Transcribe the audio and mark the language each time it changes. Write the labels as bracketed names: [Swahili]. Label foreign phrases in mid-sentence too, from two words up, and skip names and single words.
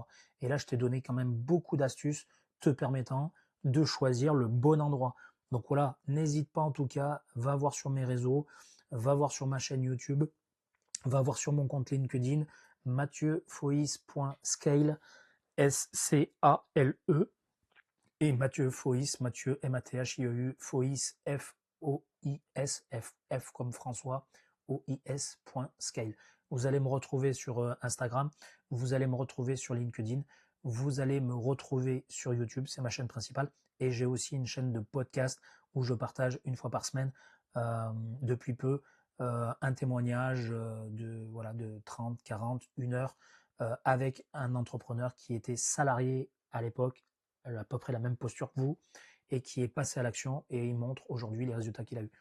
[French] Et là, je t'ai donné quand même beaucoup d'astuces te permettant de choisir le bon endroit. Donc voilà, n'hésite pas en tout cas, va voir sur mes réseaux, va voir sur ma chaîne YouTube, va voir sur mon compte LinkedIn, mathieufoïs.scale, S-C-A-L-E, et Mathieu Foïs, Mathieu M-A-T-H-I-E-U, Foïs, F-O-I-S, F comme François, OIS.scale. Vous allez me retrouver sur Instagram, vous allez me retrouver sur LinkedIn, vous allez me retrouver sur YouTube, c'est ma chaîne principale, et j'ai aussi une chaîne de podcast où je partage une fois par semaine, depuis peu, un témoignage de 30, 40, 1 heure avec un entrepreneur qui était salarié à l'époque, à peu près la même posture que vous, et qui est passé à l'action et il montre aujourd'hui les résultats qu'il a eu.